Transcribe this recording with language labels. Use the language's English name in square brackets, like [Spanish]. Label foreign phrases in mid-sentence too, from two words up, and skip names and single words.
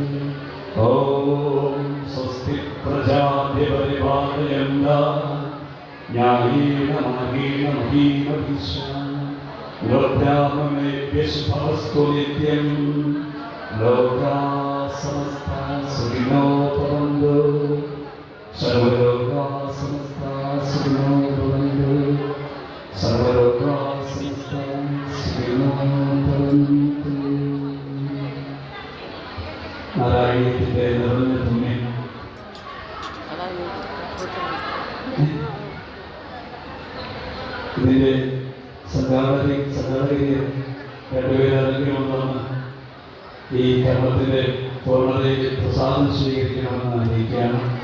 [Sanskrit] ॐ स्वस्ति प्रजाभ्यः परिपालयन्ताः न्यायेन मार्गेण महीं महिषा लोकाममेभ्यः शुभमस्तु नित्यं लोकाः समस्ताः सुखिनो भवन्तु सर्वलोकाः समस्ताः सुखिनो भवन्तु सर्वलोकाः समस्ताः सुखिनो भवन्तु [Malayalam] നാരായണീയത്തിൻ്റെ നിറഞ്ഞ പുണ്യം ഇതിൻ്റെ സംഘാടകരെ രണ്ടുപേരെങ്കിലുമെന്ന് ഈ കർമ്മത്തിൻ്റെ പൂർണ്ണതയിൽ പ്രസാദം സ്വീകരിക്കണമെന്ന് അറിയിക്കുകയാണ്.